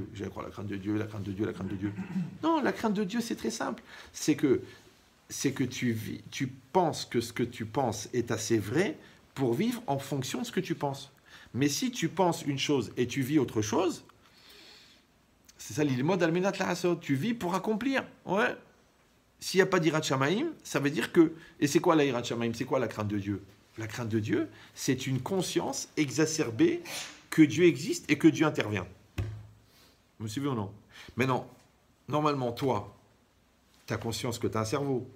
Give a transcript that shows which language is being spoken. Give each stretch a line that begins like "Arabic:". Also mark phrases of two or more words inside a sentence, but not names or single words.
French: J'allais croire la crainte de Dieu, la crainte de Dieu, la crainte de Dieu. Non, la crainte de Dieu, c'est très simple. C'est que tu penses que ce que tu penses est assez vrai pour vivre en fonction de ce que tu penses. Mais si tu penses une chose et tu vis autre chose, c'est ça
Hebrew: ללמוד על מנת לעשות.
French: Tu vis pour accomplir. Ouais. S'il n'y a pas d'
Hebrew: יראת שמים,
French: ça veut dire que... Et c'est quoi la
Hebrew: יראת שמים?
French: C'est quoi la crainte de Dieu? La crainte de Dieu, c'est une conscience exacerbée que Dieu existe et que Dieu intervient. Vous me suivez ou non? Maintenant, normalement, toi, tu as conscience que tu as un cerveau.